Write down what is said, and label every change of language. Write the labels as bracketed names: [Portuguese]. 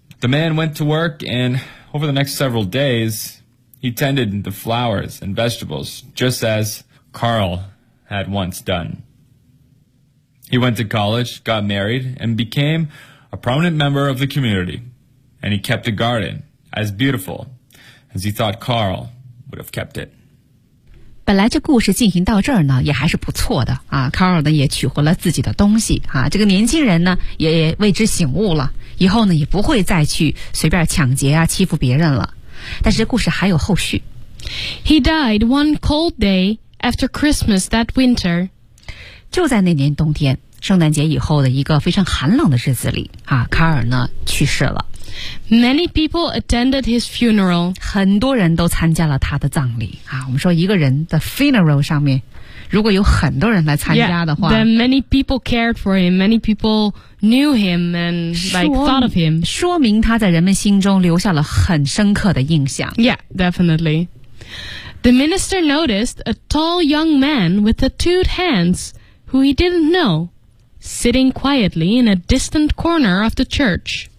[English] The man went to work, and over the next several days, he tended the flowers and vegetables, just as Carl had once done. He went to college, got married, and became a prominent member of the community, and he kept a garden as beautiful as he thought Carl would have kept it. [Chinese] 本来这故事进行到这儿呢也还是不错的啊， Carl 呢也取回了自己的东西啊，这个年轻人呢也为之醒悟了，以后呢也不会再去随便抢劫啊欺负别人了。但是这故事还有后续。 [English] He died one cold day after Christmas that winter. [Chinese] 就在那年冬天，圣诞节以后的一个非常寒冷的日子里啊， Carl 呢去世了。 [English] Many people attended his funeral. [Chinese] 很多人都参加了他的葬礼啊。我们说一个人的 funeral 上面，如果有很多人来参加的话 [English] yeah, then many people cared for him. Many people knew him and like thought of him. [Chinese] 说明他在人们心中留下了很深刻的印象。 [English] Yeah, definitely. The minister noticed a tall young man with tattooed hands who he didn't know, sitting quietly in a distant corner of the church.